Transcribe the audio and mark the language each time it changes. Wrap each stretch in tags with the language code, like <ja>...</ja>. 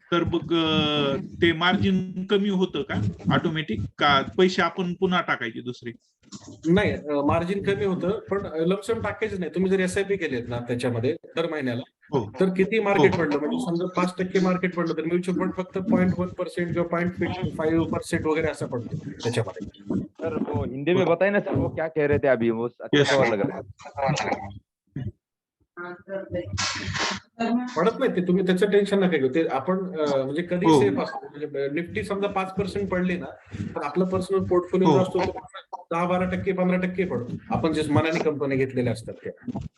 <mr>तर मग ते मार्जिन कमी होतं का ऑटोमॅटिक, का पैसे आपण पुन्हा टाकायचे दुसरे? नाही, मार्जिन कमी होतं, पण लमसम टाकायचं नाही. तुम्ही जर एसआयपी केलेत ना त्याच्यामध्ये दर महिन्याला, हो तर किती मार्केट पडलं, म्हणजे समजा 5% मार्केट पडलं तर म्युच्युअल फंड फक्त 0.1% किंवा 0.5% वगैरे असं पडतो त्याच्यामध्ये.</mr> <hi>सर वो हिंदी में बताइए ना सर, वो क्या कह रहे थे अभी, वो अच्छा</hi> <en>Yes.</en> <hi>सवाल लग रहा है।</hi> <mr>पडत नाही ते, तुम्ही त्याचं टेन्शन नका घेऊ. ते आपण म्हणजे कधी हो. सेफ असतो, म्हणजे निफ्टी समजा 5% पडली ना, तर आपला पर्सनल पोर्टफोलिओ जो हो. असतो तो 10-12%, 15% पडतो, आपण जे मनाने कंपनी घेतलेल्या असतात त्या.</mr>